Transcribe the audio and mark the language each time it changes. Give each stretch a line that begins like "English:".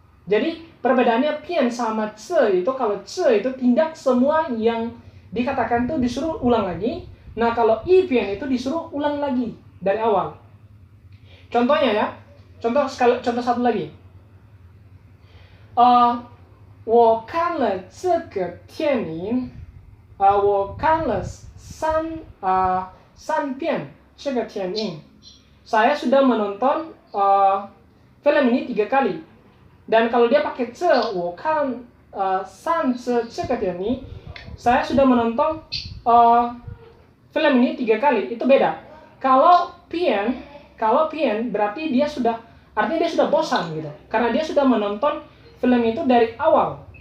Indonesian: Jadi perbedaannya pian sama ce itu, kalau ce itu tindak semua yang dikatakan itu disuruh ulang lagi. Nah, kalau i pian itu disuruh ulang lagi dari awal. Contohnya ya, contoh satu lagi.
Chinese: 我看了这个电影，我看了三遍这个电影。
Indonesian: Saya sudah menonton film ini 3 kali. Dan kalau dia pakai ce,
Chinese: 我看3次这个电影,
Indonesian: saya sudah menonton film ini 3 kali, itu beda. Kalau pian berarti dia sudah, artinya dia sudah bosan gitu, karena dia sudah menonton film itu dari awal.